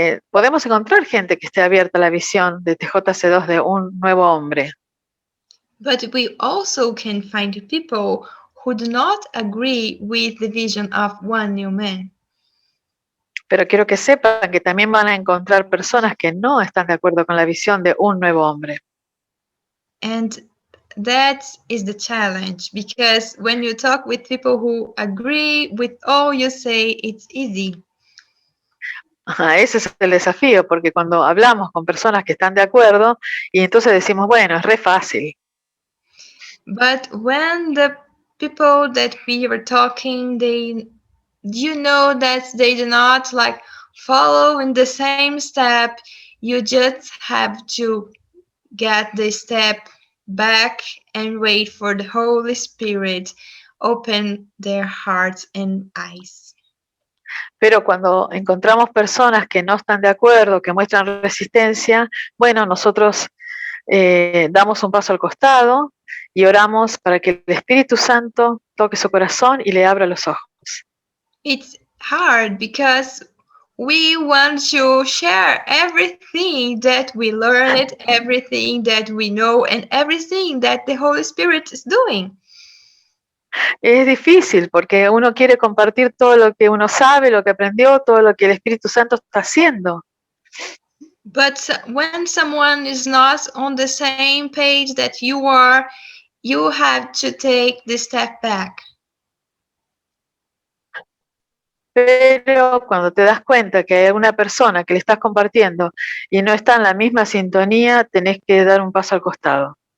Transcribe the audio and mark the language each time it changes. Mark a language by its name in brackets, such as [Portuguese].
[Spanish] Podemos encontrar gente que esté abierta a la visión de TJC2 de un nuevo hombre. [English] But we also can find people who do not agree with the vision of One New Man. [Spanish] Pero quiero que sepan que también van a encontrar personas que no están de acuerdo con la visión de un nuevo hombre. [English] And that is the challenge, because when you talk with people who agree with all you say, it's easy. [Spanish] Ese es el desafío, porque cuando hablamos con personas que están de acuerdo, y entonces decimos, bueno, es re fácil. [English] But when the people that we were talking, you know that they do not like follow in the same step. You just have to get the step back and wait for the Holy Spirit open their hearts and eyes. [Spanish] Pero cuando encontramos personas que no están de acuerdo, que muestran resistencia, bueno, nosotros damos un paso al costado y oramos para que el Espíritu Santo toque su corazón y le abra los ojos. [English] It's hard because we want to share everything that we learned, everything that we know, and everything that the Holy Spirit is doing. [Spanish] Es difícil porque uno quiere compartir todo lo que uno sabe, lo que aprendió, todo lo que el Espíritu Santo está haciendo. [English] But when someone is not on the same page that you are, you have to take the step back. [Spanish] Pero cuando te das cuenta que hay una persona que le estás compartiendo y no está en la misma sintonía, tenés que dar un paso al costado.